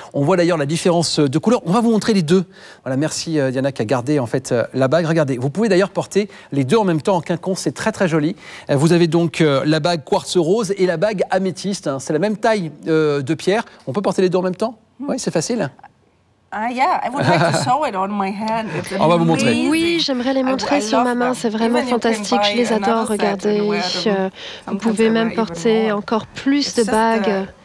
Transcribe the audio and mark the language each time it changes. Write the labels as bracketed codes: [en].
[fr] On voit d'ailleurs la différence de couleur. On va vous montrer les deux. Voilà, merci Diana qui a gardé en fait la bague. Regardez, vous pouvez d'ailleurs porter les deux en même temps en quinconce. C'est très très joli. Vous avez donc la bague quartz rose et la bague améthyste. Hein. C'est la même taille de pierre. On peut porter les deux en même temps? Oui, c'est facile. [en] Yeah, I would like to show it on my hand. [fr] On va vous montrer. Oui, j'aimerais les montrer sur ma main. C'est vraiment fantastique. Je les adore. Regardez. Vous pouvez même porter encore plus de bagues.